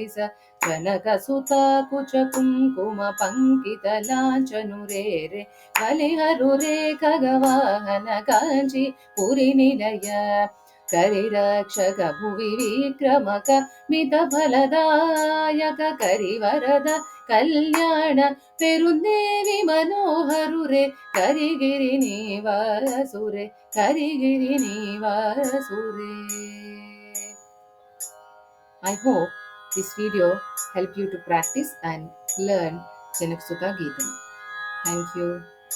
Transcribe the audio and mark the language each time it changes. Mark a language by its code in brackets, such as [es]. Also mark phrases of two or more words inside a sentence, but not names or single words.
[sa] ಸ ಜನಕ ಸುತ ಕುಚ ಕುಂಕುಮ ಪಂಕಿತ ಲಾಂಛನು ರೇ ರೇ ಬಲಿಹರು ರೇ ಖಗವಾಹನ ಕಾಂಚಿ ಪುರಿ ನಿಲಯ ಕರಿರಕ್ಷಕ ಭುವಿ ವಿಕ್ರಮಕ ಮಿತ ಫಲದಾಯಕ ಕರಿವರದ ಕಲ್ಯಾಣ ಪೆರುಂದೇವಿ ಮನೋಹರು ರೇ ಕರಿಗಿರಿ ನೀವಾಸುರೆ ಕರಿಗಿರಿ ನೀವಾಸುರೆ. [en] I hope this video help you to practice and learn Janaksuta Geetam. Thank you.